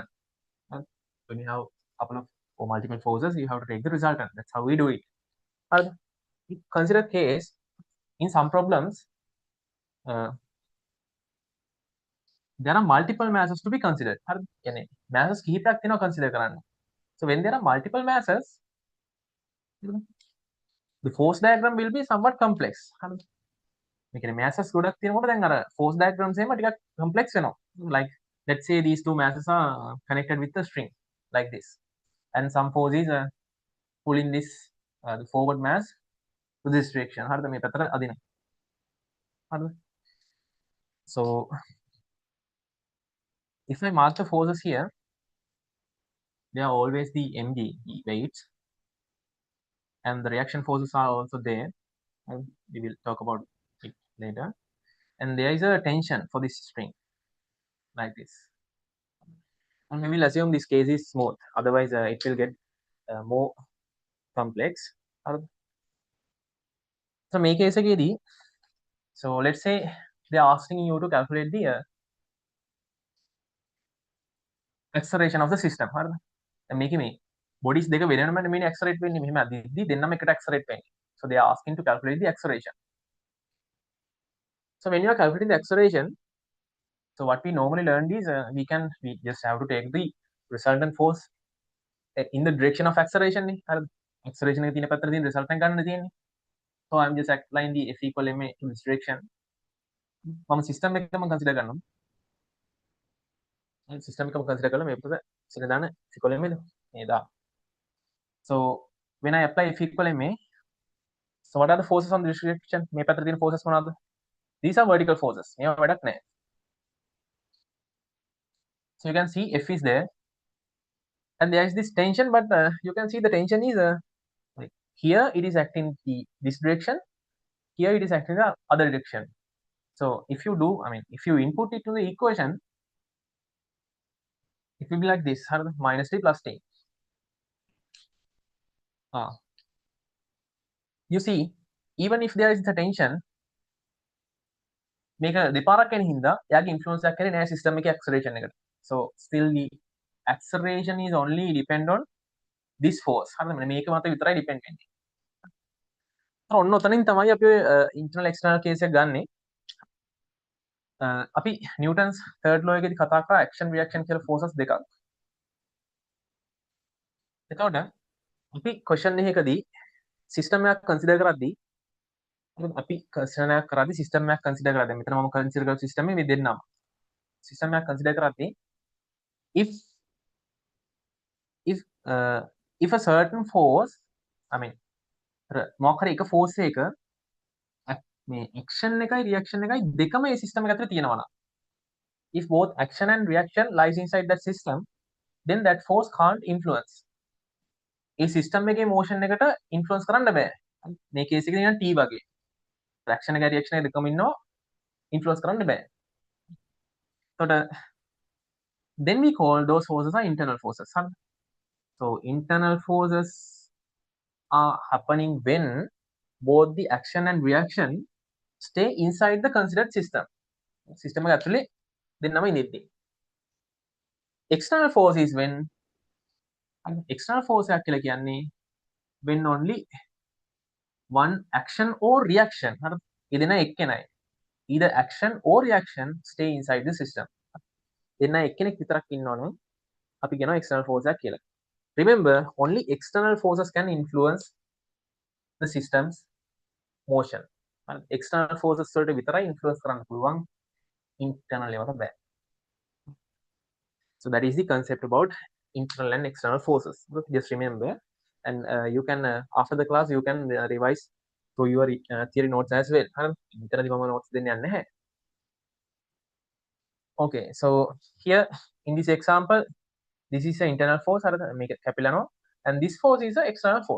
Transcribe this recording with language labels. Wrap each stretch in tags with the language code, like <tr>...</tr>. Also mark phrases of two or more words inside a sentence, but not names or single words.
<en>When you have a couple of or multiple forces, you have to take the resultant. That's how we do it. Consider case in some problems, there are multiple masses to be considered.</en> <si>Masses කීපයක් තියෙනවා consider කරන්න.</si> <en>So when there are multiple masses, the force diagram will be somewhat complex.</en> <si>මේ කියන්නේ masses ගොඩක් තියෙනකොට දැන් අර</si> <en>force diagrams</en> <si>එහෙම ටිකක් complex වෙනවා.</si> <en>Like let's say these two masses are connected with a string like this, and some force is pulling this the forward mass to this direction.</en> <si>හරිද මේ පැත්තට අදින. හරිද?</si> <en>So if I mark the forces here, they are always the mg weights, and the reaction forces are also there, and we will talk about it later. And there is a tension for this string like this, and we will assume this case is smooth, otherwise it will get more complex. So make case එකේදී, so let's say they are asking you to calculate the acceleration of the system.</en> <si>හරිද? දැන් මේකේ මේ bodies දෙක වෙනම නෙමෙයි accelerate වෙන්නේ, මෙහෙම අදිද්දි දෙන්නම එකට accelerate වෙන්නේ.</si> <en>So they are asking to calculate the acceleration. So when you are calculating the acceleration, so what we normally learned is we just have to take the resultant force in the direction of acceleration නේ.</en> <si>හරිද? acceleration එකේ තියෙන පැත්තට තියෙන resultant ගන්න තියෙන්නේ.</si> <en>So I'm just applying the F equal ma in this direction.</en> <si>මම system එකම consider කරනවා. system එකම consider කරලා මේ පැත්තට සින දාන</si> <en>F equal ma</en> <si>මේ දා.</si> <en>So when I apply F equal ma, so what are the forces on this direction?</en> <si>මේ පැත්තට තියෙන forces මොනවද?</si> <en>These are vertical forces.</en> <si>මේවා වැඩක් නැහැ.</si> <en>So you can see F is there, and there is this tension, but you can see the tension is like here it is acting this direction, here it is acting the other direction. So if you do, I mean, if you input it to the equation, it will be like this: minus t plus t. You see, even if there is a tension,</en> <si>මේක දෙපාරක් යන හින්දා එයාගේ influence එකක් කරේ නෑ system එකේ acceleration එකට.</si> <en>So still the acceleration is only depend on this force.</en> <si>හරිද? මේක මත විතරයි depend වෙන්නේ. ඔන්න ඔතනින් තමයි අපි</si> <en>internal external case</en> <si>එක ගන්නෙ. අපි නිව්ටන්ස්</si> <en>third law</en> <si>එකේදී කතා කරා</si> <en>action reaction</en> <si>කියලා forces දෙකක්. එතකොට අපි question එකකදී system එකක් consider කරද්දී අපි question එකක් කරද්දී system එකක් consider කරද්දී මෙතන මම consider කරපු system එක මේ දෙන්නම system එකක් consider කරද්දී if</si> <en>a certain force, I mean</en> <si>මොකක් හරි එක force එක මේ action එකයි reaction එකයි දෙකම මේ system එක ඇතුලේ තියෙනවා නම්,</si> <en>if both action and reaction lies inside that system, then that force can't influence.</en> <si>ඒ system එකේ motion එකට influence කරන්න බෑ. මේ case එකේ නිකන් T වගේ. action එකයි reaction එකයි දෙකම ඉන්නවා, influence කරන්න බෑ.</si> <en>එතකොට then we call those forces are internal forces. So internal forces are happening when both the action and reaction stay inside the considered system.</en> <si>System එක ඇතුලේ දෙන්නම ඉඳිද්දී.</si> <en>External force is when external force</en> <si>එකක් කියලා කියන්නේ</si> <en>when only one action or reaction,</en> <si>හරිද? ඒ දෙන එක්කෙනයි.</si> <en>Either action or reaction stay inside the system.</en> <si>දෙන්න එක්කෙනෙක් විතරක් ඉන්නවනම් අපි කියනවා</si> <en>external force</en> <si>එකක් කියලා.</si> <en>Remember, only external forces can influence the system's motion. External forces</en> <si>වලට විතරයි influence කරන්න පුළුවන්, internal ඒවාට බෑ.</si> <en>So that is the concept about internal and external forces. Just remember, and you can after the class you can revise through your theory notes as well. notes okay, so here in this example, this is an internal force make it capillano, and this force is an external force.</en>